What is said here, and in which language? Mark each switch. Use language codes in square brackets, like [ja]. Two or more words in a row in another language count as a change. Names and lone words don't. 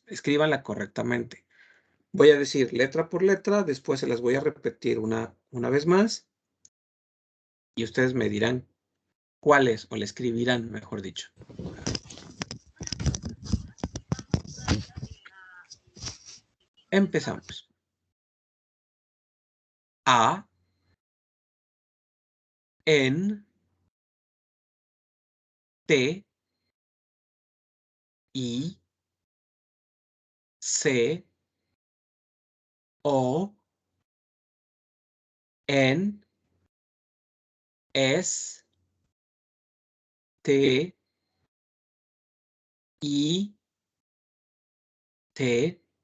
[es] Escríbanla correctamente. Voy a decir letra por letra, después se las voy a repetir una vez más. Y ustedes me dirán cuál es, o le escribirán, mejor dicho. Empezamos. A, N, T, I, C, O, N, S, T, I, T,